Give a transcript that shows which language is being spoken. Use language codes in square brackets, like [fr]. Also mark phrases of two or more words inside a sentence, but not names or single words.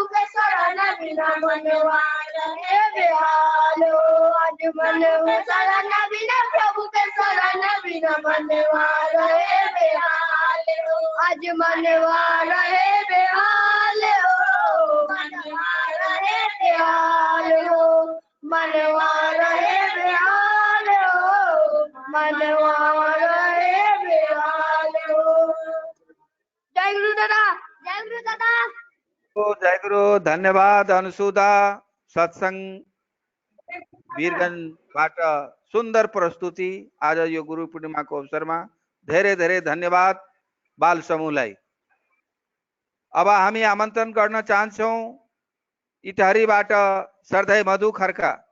[hi] के शरण बिना मनवा रहे बेहाल हो आज मनु के शरण बिना प्रभु के शरण बिना मनवा रहे बेहाल हो आज मनवा रहे बेहाल हो मनवा रहे बेहाल हो मनवा रहे बेहाल हो मनवा रहे बेहाल हो जय गुरु दादा जय गुरु दादा [ne] जय गुरु। धन्यवाद अनुसुधा सत्संग वीरगंजबाट सुन्दर प्रस्तुति आज यो गुरु पूर्णिमाको अवसरमा धेरै धेरै धन्यवाद बाल समूहलाई। अब हामी आमन्त्रण गर्न चाहन्छौं इटहरीबाट सरदाई मधु खड्का।